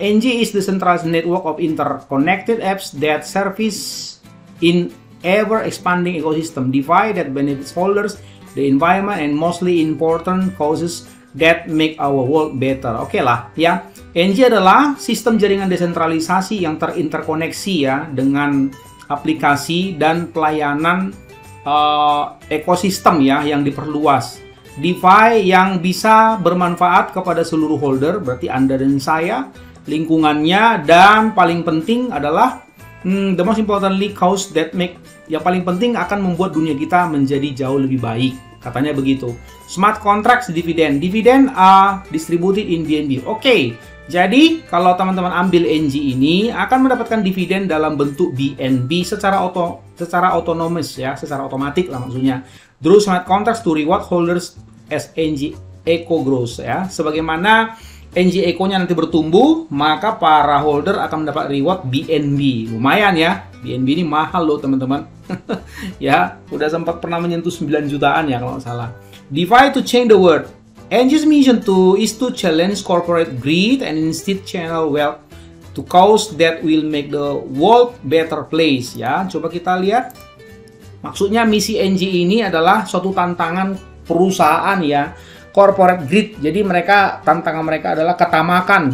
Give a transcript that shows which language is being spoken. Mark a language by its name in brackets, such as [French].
[English] NG is the centralized network of interconnected apps that service in ever expanding ecosystem DeFi that benefits holders, the environment, and mostly important causes that make our world better. [Indonesian] Oke lah ya. NG adalah sistem jaringan desentralisasi yang terinterkoneksi ya dengan aplikasi dan pelayanan ekosistem ya yang diperluas. DeFi yang bisa bermanfaat kepada seluruh holder, berarti Anda dan saya, lingkungannya, dan paling penting adalah the most importantly cause that make, yang paling penting akan membuat dunia kita menjadi jauh lebih baik. Katanya begitu. Smart contracts dividend. [English] Dividend are distributed in BNB. [Indonesian] Oke, jadi kalau teman-teman ambil NG ini akan mendapatkan dividen dalam bentuk BNB secara otonomis ya, secara otomatis lah maksudnya. [English] Through smart contracts to reward holders as NG Eco grows ya. [Indonesian] Sebagaimana NG Eco-nya nanti bertumbuh, maka para holder akan mendapat reward BNB. Lumayan ya. BNB ini mahal loh teman-teman. Ya, udah sempat pernah menyentuh 9 jutaan ya kalau nggak salah. [English] DeFi to change the world. NG's mission is to challenge corporate greed and instead channel wealth to cause that will make the world better place ya. [Indonesian] Coba kita lihat. Maksudnya misi NG ini adalah suatu tantangan perusahaan ya. Corporate greed. Jadi tantangan mereka adalah ketamakan.